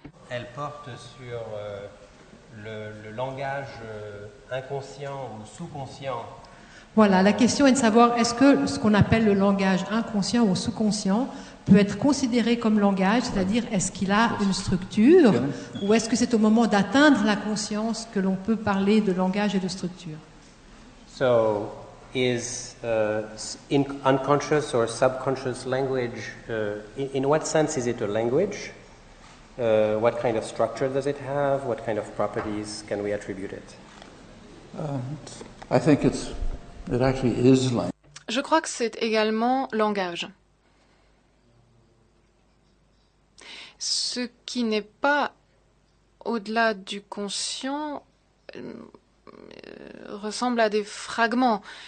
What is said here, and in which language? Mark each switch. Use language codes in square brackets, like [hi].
[fr] Elle porte sur le langage inconscient ou sous-conscient. Voilà, la question est de savoir est-ce que ce qu'on appelle le langage inconscient ou sous-conscient peut être considéré comme langage, c'est-à-dire est-ce qu'il a une structure ou est-ce que c'est au moment d'atteindre la conscience que l'on peut parler de langage et de structure? [en] So, is unconscious or subconscious language, in what sense is it a language? What kind of structure does it have? What kind of properties can we attribute it? I think it actually is language. [fr] Je crois que c'est également langage. Ce qui n'est pas au-delà du conscient ressemblent à des fragments.